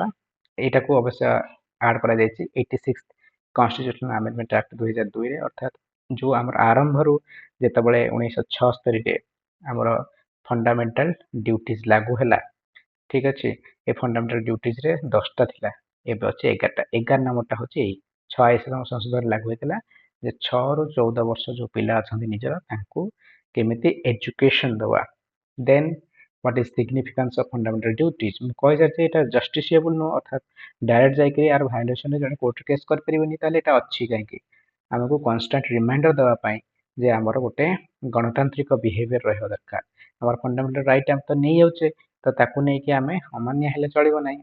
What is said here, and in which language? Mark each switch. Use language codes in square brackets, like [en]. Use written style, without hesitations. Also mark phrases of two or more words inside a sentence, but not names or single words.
[or] ଏଇଟାକୁ ଅବଶ୍ୟ ଆଡ୍ କରାଯାଇଛି 86 [en] constitutional amendment act [or] 2002 ରେ, ଅର୍ଥାତ୍ ଯୋଉ ଆମର ଆରମ୍ଭରୁ ଯେତେବେଳେ 1976ରେ ଆମର [en] fundamental duties [or] ଲାଗୁ ହେଲା, ଠିକ ଅଛି। ଏ [en] fundamental dutiesରେ [or] 10ଟା ଥିଲା, ଏବେ ଅଛି 11ଟା। 11 ନମ୍ବରଟା ହଉଛି ଏଇ 86 ସଂଶୋଧନରେ ଲାଗୁ ହେଇଥିଲା ଯେ 6ରୁ 14 ବର୍ଷ ଯୋଉ ପିଲା ଅଛନ୍ତି ନିଜର, ତାଙ୍କୁ କେମିତି ଏଜୁକେସନ ଦେବା। [en] ଦେନ୍ what is significance of fundamental duties, [or] ମୁଁ କହିସାରିଛି ଏଇଟା ଜଷ୍ଟିସିଏବୁଲ ନୁହଁ, ଅର୍ଥାତ୍ ଡାଇରେକ୍ଟ ଯାଇକି ଆର ଭାଇଲେସନରେ ଜଣେ [en] court case [or] କରିପାରିବନି, ତାହେଲେ ଏଇଟା ଅଛି କାହିଁକି? ଆମକୁ [en] constant reminder [or] ଦେବା ପାଇଁ ଯେ ଆମର ଗୋଟେ ଗଣତାନ୍ତ୍ରିକ ବିହେଭିୟର ରହିବା ଦରକାର। ଆମର [en] fundamental right [or] ଆମେ ତ ନେଇଯାଉଛେ, ତ ତାକୁ ନେଇକି ଆମେ ଅମାନ୍ୟ ହେଲେ ଚଳିବ ନାହିଁ।